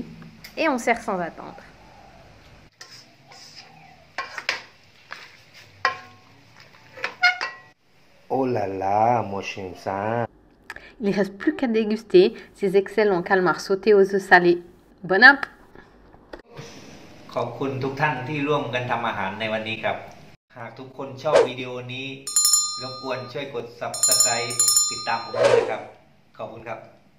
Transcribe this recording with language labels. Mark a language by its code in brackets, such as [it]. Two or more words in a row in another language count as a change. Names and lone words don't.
[fr] Et on sert sans attendre. Oh là là, moi j'aime ça. Il ne reste plus qu'à déguster ces excellents calmars sautés aux œufs salés. Bon app! [th] ขอบคุณทุกท่านที่ร่วมกันทำอาหารในวันนี้ครับหากทุกคนชอบวิดีโอนี้รบกวนช่วยกด Subscribe ติดตามผมด้วยนะครับขอบคุณครับ